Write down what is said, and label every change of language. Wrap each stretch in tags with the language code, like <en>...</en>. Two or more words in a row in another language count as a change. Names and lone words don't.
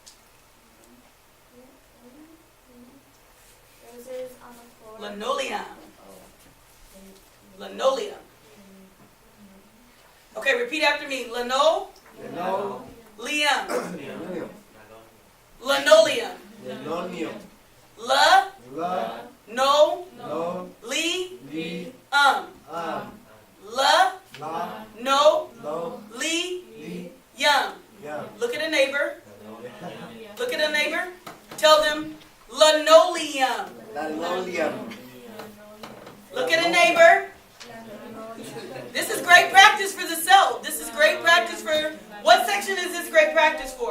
<en>Roses on the floor. Linoleum. Linoleum. Okay, repeat after me. Linoleum. Linoleum. Linoleum. Linoleum. La. La. No. No. Li. Li. La. La. No. No. Li. Li. Yum. Yeah. Look at a neighbor. Look at a neighbor. Tell them linoleum. Linoleum. Look at a neighbor. This is great practice for the self. This is great practice for, what section is this great practice for?</en>